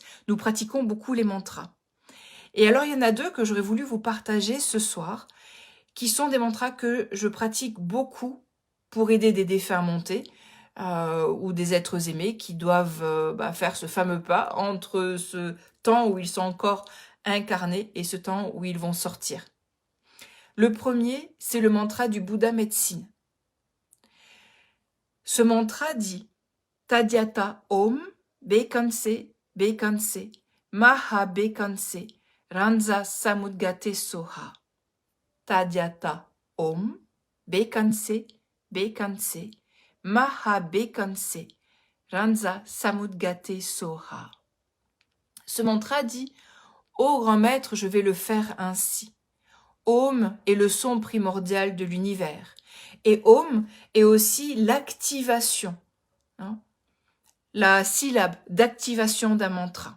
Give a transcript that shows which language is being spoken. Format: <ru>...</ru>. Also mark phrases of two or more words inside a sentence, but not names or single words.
<fr>Nous pratiquons beaucoup les mantras. Et alors, il y en a deux que j'aurais voulu vous partager ce soir, qui sont des mantras que je pratique beaucoup pour aider des défunts à monter, ou des êtres aimés qui doivent faire ce fameux pas entre ce temps où ils sont encore incarnés et ce temps où ils vont sortir. Le premier, c'est le mantra du Bouddha médecine. Ce mantra dit</fr> <sa>Tadyata Om Bekanse Bekanse Maha Bekanse Ranza Samudgate Soha. Tadyata Om Bekanse Bekanse Maha Bekanse Ranza Samudgate Soha.</sa> <fr>Ce mantra dit Ô grand maître, je vais le faire ainsi. Om est le son primordial de l'univers. Et Om est aussi l'activation, hein, la syllabe d'activation d'un mantra.</fr>